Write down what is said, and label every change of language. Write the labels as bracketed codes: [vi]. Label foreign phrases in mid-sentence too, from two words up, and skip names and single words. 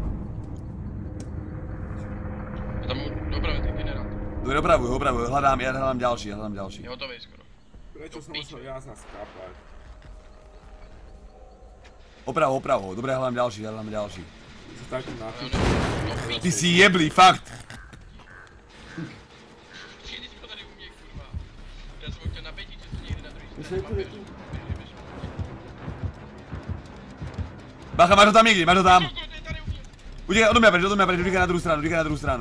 [sk] Ja tam dopravím ten generátor. Dobre, opravuj, ja hľadám ďalší. Je hotový skoro. Prečo som musel ja sa skápať? Oprav ho, dobre, hľadám ďalší. Ty si taký napič. Ty si jebli, fakt! [cs] Všichni jsme tady u mě, kurva. Já jsem ho chtěl nabejtit, že to někde na druhý My straně jsme tu, je mapy. tu. Bacha, máš ho tam někdy, máš ho tam. Kokot, je tady u mě. Utíkaj od mě preč, utíkaj na druhou stranu.